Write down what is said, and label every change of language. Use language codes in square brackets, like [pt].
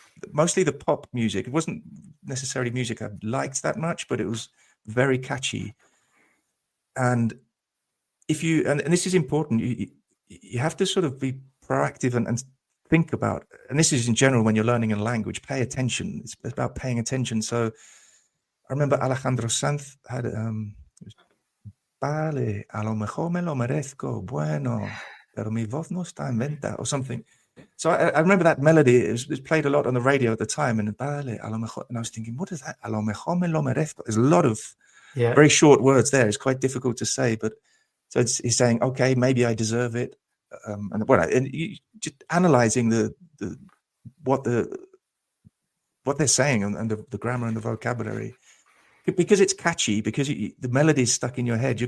[en] Mostly the pop music. It wasn't necessarily music I liked that much, but it was very catchy. And if you, and this is important, you have to sort of be proactive and think about, and this is in general when you're learning a language, pay attention. It's about paying attention. [es] So I remember Alejandro Sanz had vale, a lo mejor me lo merezco, bueno, pero mi voz no está en venta, or something. [en] So I remember that melody. It was played a lot on the radio at the time, and vale, a lo mejor, and I was thinking, what is that? A lo mejor me lo merezco. There's a lot of very short words there. It's quite difficult to say, but so he's saying, okay, maybe I deserve it. And you just analyzing what they're saying and the grammar and the vocabulary, because it's catchy, because the melody is stuck in your head.